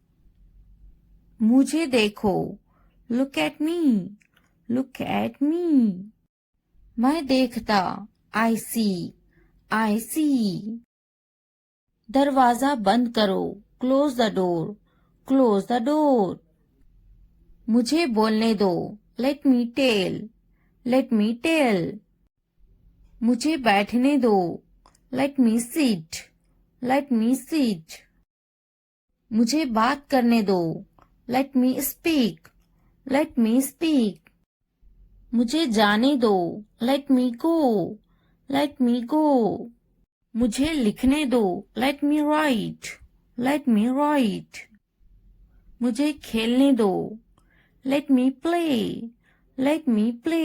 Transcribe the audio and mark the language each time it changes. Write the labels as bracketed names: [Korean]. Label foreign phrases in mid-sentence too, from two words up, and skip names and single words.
[Hindi] मुझे देखो. [English] Look at me. Look at me. [Hindi] मैं देखता. [English] I see. I see. [Hindi] दरवाजा बंद करो. [English] Close the door. Close the door. [Hindi] मुझे बोलने दो. [English] Let me tell. Let me tell. [Hindi] मुझे बैठने दो. [English] Let me sit. Let me sit. [Hindi] मुझे बात करने दो. [English] Let me speak. Let me speak. [Hindi] मुझे जाने दो, [English] let me go, let me go. [Hindi] मुझे लिखने दो, [English] let me write, let me write. [Hindi] मुझे खेलने दो, [English] let me play, let me play.